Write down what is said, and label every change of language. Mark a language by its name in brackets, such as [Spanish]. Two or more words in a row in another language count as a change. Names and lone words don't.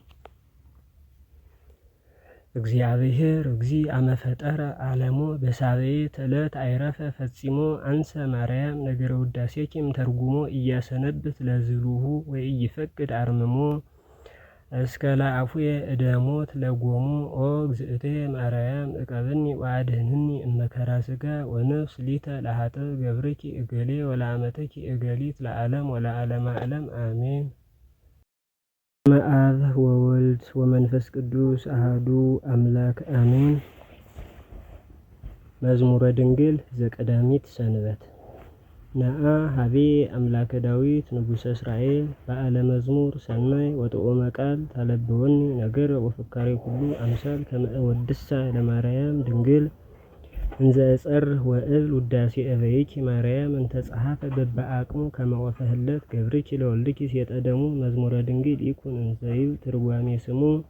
[Geez] እግዚአብሔር እግዚእ አመ ፈጠረ ዓለሞ በሳብዕት ዕለት አይረፈ ፈጺሞ አንሰ ማርያም ነገረ ውዳሴኪም ተርጉሞ ኢያሰነብት ለዝሉሁ ወኢይፈቅድ አርምሞ እስከ ለአፉየ እደሞት ለጎሙ ኦ እግዝእቴ ማርያም እቀብኒ ወአድኅንኒ እመከራ ሥጋ ወነፍስ ሊተ ለኃጥእ ገብርኪ እገሌ ወለአመተኪ እገሊት ለዓለም ወለዓለመ ዓለም አሜን። በስመ አብ ወወልድ ወመንፈስ ቅዱስ አሐዱ አምላክ አሜን። መዝሙረ ድንግል ዘቀዳሚት ሰንበት ነአ ሀቤ አምላከ ዳዊት ንጉሠ እስራኤል በዓለ መዝሙር ሰናይ ወጥዑመ ቃል ታለብወኒ ነገር ወፍካሬ ኩሉ አምሳል ከመ እወድሳ ለማርያም ድንግል እንዘ እጸርህ ወእብል ውዳሴ እበይኪ ማርያም እንተ ጸሐፈ በበአቅሙ ከመ ወፈህለት ገብርኪ ለወልድኪ ሲየጠደሙ መዝሙረ ድንግል ይኩን እንዘ ይብል ትርጓሜ ስሙ